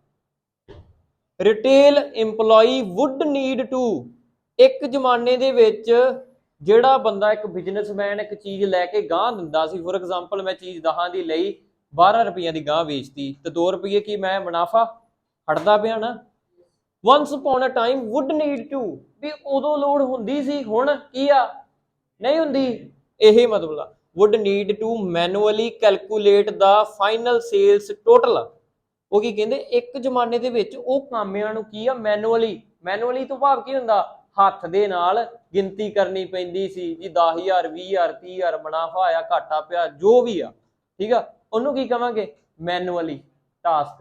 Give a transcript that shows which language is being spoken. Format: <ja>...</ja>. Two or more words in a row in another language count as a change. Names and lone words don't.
<en>retail employee would need to,</en> <pa>ਇੱਕ ਜ਼ਮਾਨੇ ਦੇ ਵਿੱਚ ਜਿਹੜਾ ਬੰਦਾ, ਇੱਕ ਬਿਜ਼ਨਸਮੈਨ ਇੱਕ ਚੀਜ਼ ਲੈ ਕੇ ਗਾਂਹ ਦਿੰਦਾ ਸੀ,</pa> <en>for example</en> <pa>ਮੈਂ ਚੀਜ਼ 10 ਦੀ ਲਈ 12 ਰੁਪਈਆਂ ਦੀ ਗਾਂਹ ਵੇਚਤੀ ਤੇ 2 ਰੁਪਏ ਕੀ ਮੈਂ ਮੁਨਾਫਾ ਹਟਦਾ ਪਿਆ ਨਾ।</pa> <en>once upon a time would need to,</en> <pa>ਵੀ ਉਦੋਂ ਲੋੜ ਹੁੰਦੀ ਸੀ, ਹੁਣ ਕੀ ਆ, ਨਹੀਂ ਹੁੰਦੀ। ਇਹ ਮਤਲਬ ਆ</pa> <en>would need to manually calculate the final sales total।</en> <pa>ਉਹ ਕੀ ਕਹਿੰਦੇ, ਇੱਕ ਜ਼ਮਾਨੇ ਦੇ ਵਿੱਚ ਉਹ ਕਾਮਿਆਂ ਨੂੰ ਕੀ ਆ, ਮੈਨੂਅਲੀ ਤੋਂ ਭਾਵ ਕੀ ਹੁੰਦਾ, ਹੱਥ ਦੇ ਨਾਲ ਗਿਣਤੀ ਕਰਨੀ ਪੈਂਦੀ ਸੀ ਜੀ, 10,000 20,000 30,000 ਮੁਨਾਫਾ ਆਇਆ, ਘਾਟਾ ਪਿਆ, ਜੋ ਵੀ ਆ, ਠੀਕ ਆ, ਉਹਨੂੰ ਕੀ ਕਵਾਂਗੇ,</pa> <en>manually task.</en>